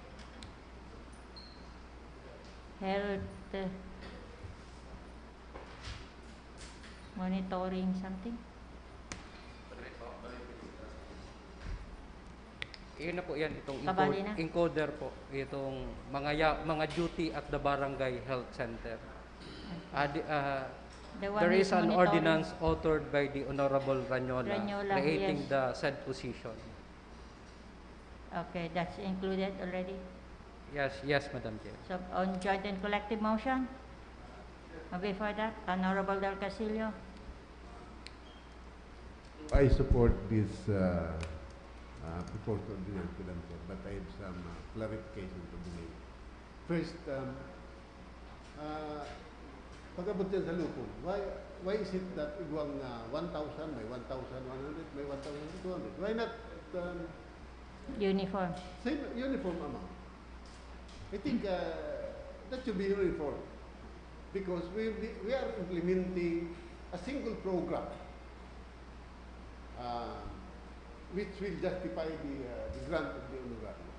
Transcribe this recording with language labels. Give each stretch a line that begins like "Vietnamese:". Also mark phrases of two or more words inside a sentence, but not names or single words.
English: Health monitoring something?
Filipino: Yun na po yan, itong
Bikol: Kabali na?
Filipino: encoder po, itong mga duty
English: at the barangay health center. The one There who's is an monitoring. ordinance authored by the Honorable Ranyola Ranyola, creating yes. the said position. Okay, that's included already. Yes, Madam Chair. So, on joint and collective motion? Before that, Honorable Del Castillo. I support this proposed ordinance, Madam Chair, but I have some clarification to be made. First,
Bikol: pag-abot yan sa lupon,
English: why is it that
Bikol: igwang 1,000, may 1,100, may 1,200?
English: Why not Uniform. same uniform amount? I think that should be uniform because we are implementing a single program which will justify the grant of the honorarium.